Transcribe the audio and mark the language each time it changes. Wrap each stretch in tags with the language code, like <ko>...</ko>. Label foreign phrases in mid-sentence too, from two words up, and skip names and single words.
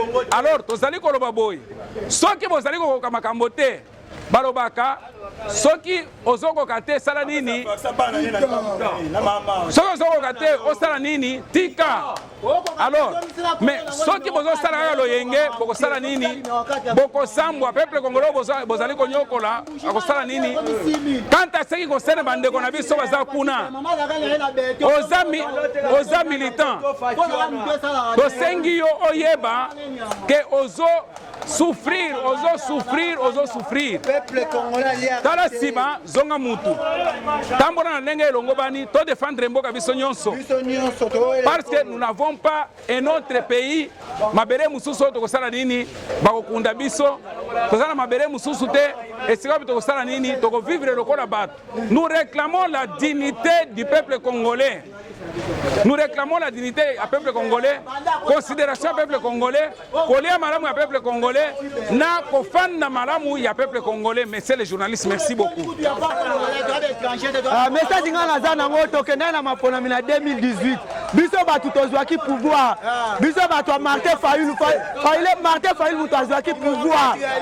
<ln>Alors tozali koloba boye. Soki bozali kokoka makambo te, balobaka soki ozokoka te sala nini? Soki ozokoka te osala nini? Tika. Alors, mais soki bozosala kaka loyenge, bokosala nini? Bokosambwa,</ln> <fr>peuple congolais</fr> <ln>boza-, bozali konyokola, akosala nini?</ln> <fr>Quant à ce qui concerne</fr> <ln>bandeko na biso baza kuna, oza mi-, oza militant. Tosengi yo oyeba ke ozo souffrir, ozo souffrir, ozo souffrir.</ln> <fr>Peuple congolais alié à Tala terre.</fr> <ln>sima, zonga mutu. Tambola na ndenge elongo bani, to défendre mboka biso nyonso. Biso nyonso, to oyo</ln> <fr>Parce que nous n'avons pas un autre pays.</fr> <ln>Mabele mususu oyo tokosala nini? Bakokunda biso. Tozala mabele mususu te. Esika oyo tokosala nini? Toko vivre lokola bato.</ln> <fr>Nous réclamons la dignité du peuple congolais. Nous réclamons la dignité du peuple congolais, considération du peuple congolais,</fr> <ln>kolia malamu ya</ln> <fr>peuple congolais,</fr> <ln>na kofanda malamu ya</ln> <fr>peuple congolais. Messieurs les journalistes, merci beaucoup.</fr> <ln>Ah, message nga naza nango, tokendaki na maponami na deux mille dix-huit. Biso bato tozwaki pouvoir. Biso bato ya Martin Fayulu, Fa-, Fayulu, Martin Fayulu moto azwaki pouvoir.</ln>